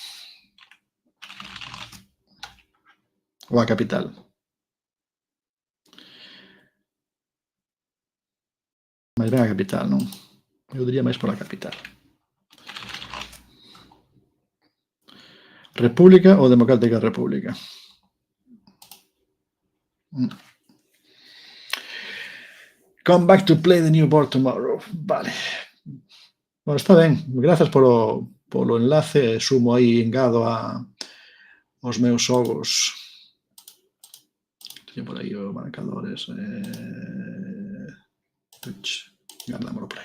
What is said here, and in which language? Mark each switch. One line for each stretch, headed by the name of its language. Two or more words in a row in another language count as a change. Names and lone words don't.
Galician: Ou a capital. Máis ben a capital, non? Eu diría máis pola capital. República ou Democrática República?
English: Come back to play the new board tomorrow.
Galician: Vale. Bueno, está ben. Grazas polo enlace. Sumo aí, engado aos meus xogos. Teño por aí os marcadores. Gandámoslo por aí.